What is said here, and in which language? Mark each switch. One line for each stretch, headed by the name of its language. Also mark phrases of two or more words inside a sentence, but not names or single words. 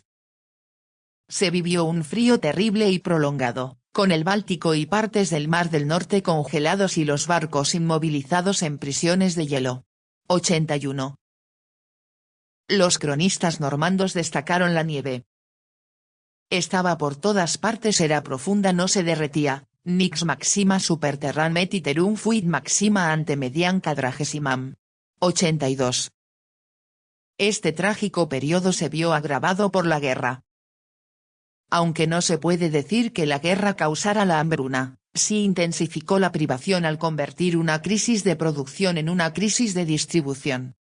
Spanish: Se vivió un frío terrible y prolongado, con el Báltico y partes del Mar del Norte congelados y los barcos inmovilizados en prisiones de hielo. 81. Los cronistas normandos destacaron la nieve. Estaba por todas partes, era profunda, no se derretía,
Latin: nix maxima super terram et iterum fuit maxima ante median quadragesimam.
Spanish: 82. Este trágico periodo se vio agravado por la guerra. Aunque no se puede decir que la guerra causara la hambruna, sí intensificó la privación al convertir una crisis de producción en una crisis de distribución.